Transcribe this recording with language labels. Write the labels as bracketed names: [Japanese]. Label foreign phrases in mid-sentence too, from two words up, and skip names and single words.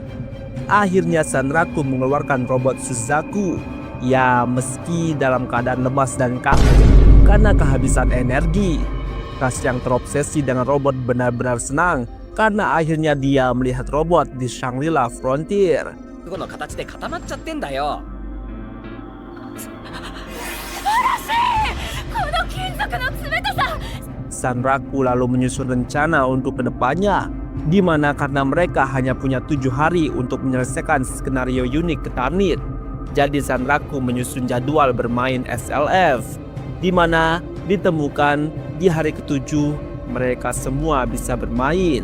[Indonesian] Akhirnya Sanraku mengeluarkan robot Suzaku. Ya, meski dalam keadaan lemas dan kaku karena kehabisan energi. Ras yang terobsesi dengan robot benar-benar senang karena akhirnya dia melihat robot di Shangri-La Frontier. [Japanese] この形で固まっちゃってんだよ。 [Indonesian] Sanraku lalu menyusun rencana untuk kedepannya, di mana karena mereka hanya punya 7 hari untuk menyelesaikan skenario unik Ketarnit. Jadi Sanraku menyusun jadwal bermain SLF, di mana ditemukan di hari ke-7 mereka semua bisa bermain.